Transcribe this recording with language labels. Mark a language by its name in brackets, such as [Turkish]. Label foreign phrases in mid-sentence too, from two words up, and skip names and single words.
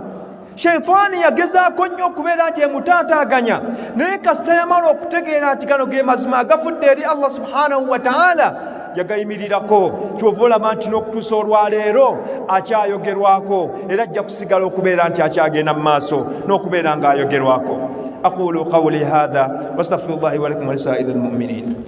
[Ganda] Shaitaani yagezaako nnyo okubeera nti emutaataaganya, naye kasita yamala okutegeera nti gano ge mazima agavudde eri Allah [Arabic] سبحانه وتعالى, [Ganda] yagayimirirako. Kyova olaba nti n'okutuusa olwaleero akyayogerwako era ajja kusigala okubeera nti akyagenda mu maaso n'okubeera ng'ayogerwako. [Arabic] أقول قولي هذا وأستغفر الله ولكم ولسائر المؤمنين.